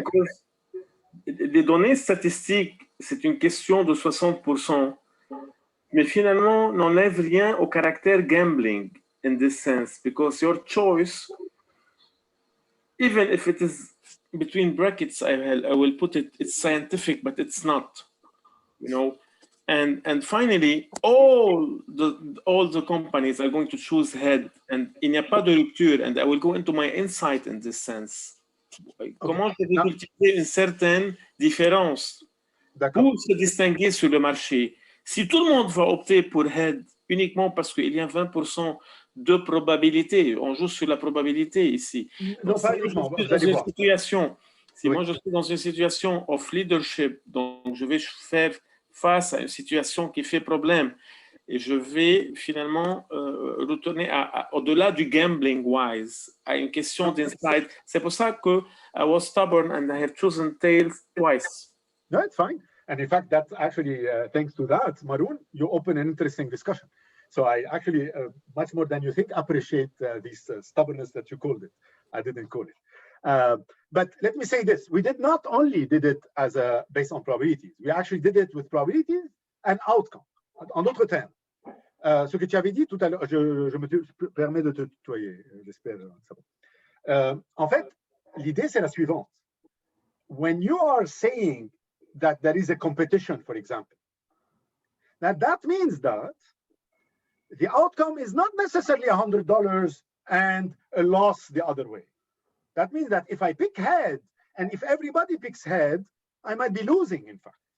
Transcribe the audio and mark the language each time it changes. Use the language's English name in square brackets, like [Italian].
[English] Because [French] les données statistiques, c'est une question de 60%, mais finalement, n'enlève rien au caractère [English] gambling in this sense, because your choice, even if it is between brackets, I will put it, it's scientific, but it's not, you know. And finally, all the companies are going to choose head, and [French] il n'y a pas de rupture, [English] and I will go into my insight in this sense. [French] Comment je vais cultiver une certaine différence pour se distinguer sur le marché? Si tout le monde va opter pour head uniquement parce qu'il y a 20% de probabilité, on joue sur la probabilité ici. Non, pas uniquement, vous allez voir. Si moi je suis dans une situation [English] of leadership, [French] donc je vais faire face à une situation qui fait problème et je vais finalement retourner au-delà du [English] gambling wise [French] à une question d'insight. C'est pour ça que [English] I was stubborn and I have chosen tails twice. No, it's fine. And in fact, that's actually thanks to that, Maroon, you open an interesting discussion. So I actually, much more than you think, appreciate this stubbornness that you called it. I didn't call it. But let me say this, we did not only did it as based on probabilities, we actually did it with probabilities and outcome. [French] En d'autres termes, ce que tu avais dit tout à l'heure, je me permets de te tutoyer, j'espère. En fait, l'idée c'est la suivante. [English] When you are saying that there is a competition, for example, that means that the outcome is not necessarily $100 and a loss the other way. That means that if I pick head, and if everybody picks head, I might be losing, in fact.